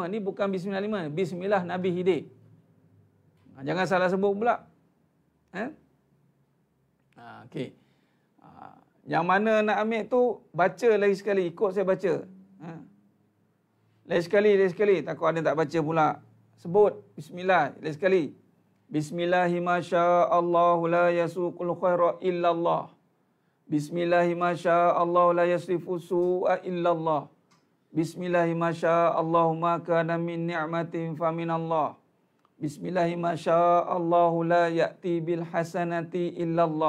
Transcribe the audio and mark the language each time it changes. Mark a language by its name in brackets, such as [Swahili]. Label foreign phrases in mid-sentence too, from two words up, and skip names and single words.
[Malay] Ni bukan Bismillah 5, Bismillah Nabi Khidir. Jangan salah sebut pula. Okey. Yang mana nak ambil tu, baca lagi sekali. Ikut saya baca. Lagi sekali. Takut ada tak baca pula. Sebut. Bismillah. Lagi sekali. [Arabic] بسم الله ما شاء الله لا يسوق الخير إلا الله. بسم الله ما شاء الله لا يصرف السوء إلا الله. بسم الله ما شاء الله ما كان من نعمة فمن الله. بسم الله ما شاء الله لا يأتي بالحسنات إلا الله.